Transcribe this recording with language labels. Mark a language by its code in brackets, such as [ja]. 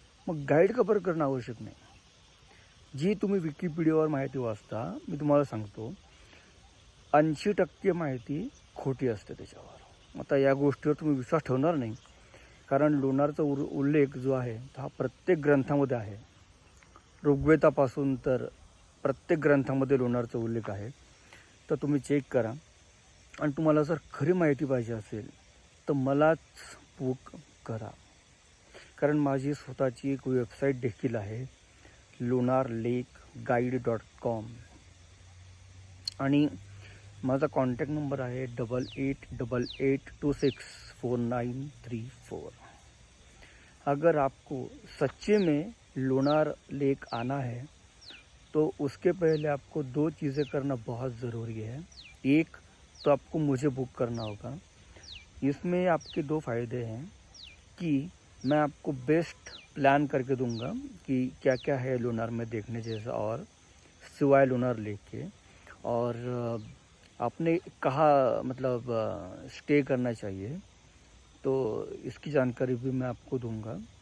[mr] मग गाईड का बरं करणं आवश्यक नाही. जी तुम्ही विकिपीडियावर माहिती वाचता, मी तुम्हाला सांगतो 80% माहिती खोटी असते त्याच्यावर. आता या गोष्टीवर तुम्ही विश्वास ठेवणार नाही, कारण लोणारचा उल्लेख जो आहे हा प्रत्येक ग्रंथामध्ये आहे. ऋग्वेदापासून तर प्रत्येक ग्रंथामध्ये लोणारचा उल्लेख आहे. तर तुम्ही चेक करा. आणि तुम्हाला जर खरी माहिती पाहिजे असेल तर मलाच बुक करा, कारण माझी स्वतःची एक वेबसाईट देखील आहे lunarlakeguide.com. आणि माझा कॉन्टॅक्ट नंबर आहे 8888264934. [hi] अगर आपको सच्चे में लोनार लेक आना है तो उसके पहले आपको 2 चीज़ें करना बहुत ज़रूरी है. एक तो आपको मुझे बुक करना होगा. इसमें आपके 2 फ़ायदे हैं कि मैं आपको बेस्ट प्लान करके दूंगा कि क्या क्या है लोनार में देखने जैसा, और सिवाय लोनार लेक के, और आपने कहाँ मतलब स्टे करना चाहिए, तो इसकी जानकारी भी मैं आपको दूंगा.